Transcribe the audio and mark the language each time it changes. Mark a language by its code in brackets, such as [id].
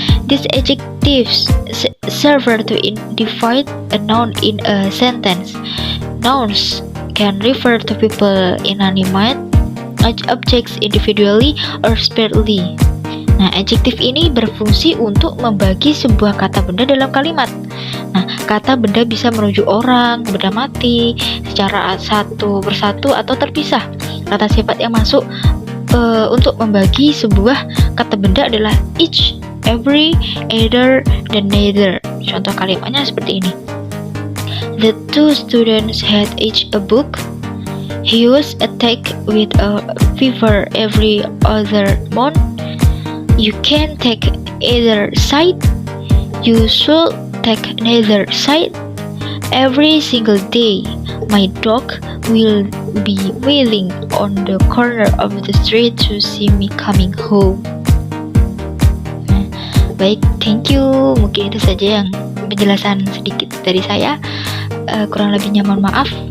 [en] These adjectives serve to divide a noun in a sentence. Nouns can refer to people inanimate, objects individually or separately. [id] Nah, adjektif ini berfungsi untuk membagi sebuah kata benda dalam kalimat. Nah, kata benda bisa merujuk orang, benda mati, secara satu persatu atau terpisah. Kata sifat yang masuk untuk membagi sebuah kata benda adalah each, every, either, dan neither. Contoh kalimatnya seperti ini. [en] The two students had each a book. He was attacked with a fever every other month. You can take either side. You should take neither side. Every single day, my dog will be wailing on the corner of the street to see me coming home. [id] Nah, baik, [en] thank you. [id] Mungkin itu saja yang penjelasan sedikit dari saya. Kurang lebihnya mohon maaf.